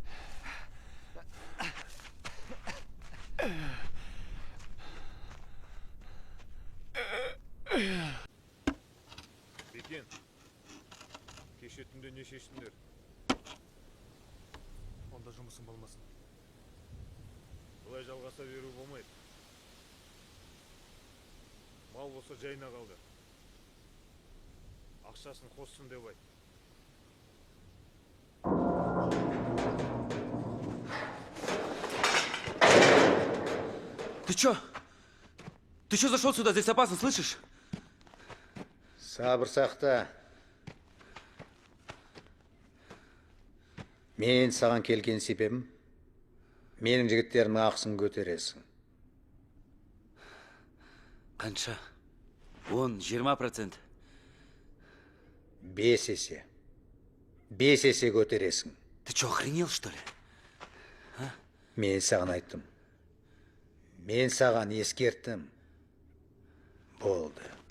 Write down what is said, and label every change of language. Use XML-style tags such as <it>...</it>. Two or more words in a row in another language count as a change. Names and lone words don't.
<kk>Бекен, кеше түнде не шештіңдер? Онда жұмысың болмасын. Бұлай жалғаса беру болмайды. Мал болса жайына қалды. Ақшасын қоссын деп айт.</kk> <ru>Ты чё? Ты чё зашел сюда? Здесь опасно, слышишь?</ru> <kk>Сабыр сақта. Мен саған келген себебім менің жігіттерімнің ақысын көтересің. Қанша? 10-20%. 5 есе. 5 есе көтересің.</kk> <ru>Ты что, охренел, что ли?</ru> <kk>Мен саған айттым. Мен саған ескерттім. Болды.</kk>